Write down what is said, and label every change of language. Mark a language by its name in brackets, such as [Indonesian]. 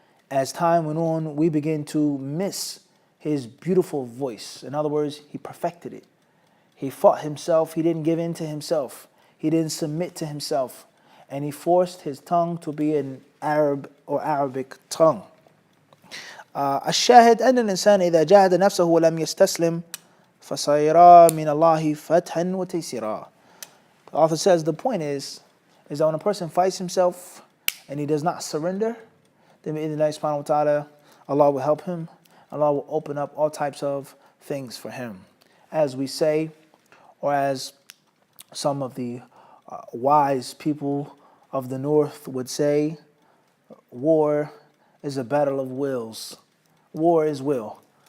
[English] As time went on, we began to miss his beautiful voice. In other words, he perfected it. He fought himself. He didn't give in to himself. He didn't submit to himself. And he forced his tongue to be an Arab or Arabic tongue. [Arabic] الشاهد أن الإنسان إذا جاهد نفسه ولم يستسلم فسيرى من الله فتحا وتيسيرا. [English] The author says the point is that when a person fights himself and he does not surrender, then [Arabic] bi'idhnillahi subhanahu wa ta'ala, [English] Allah will help him. Allah will open up all types of things for him. As we say, or as some of the wise people of the North would say, war is a battle of wills. War is will.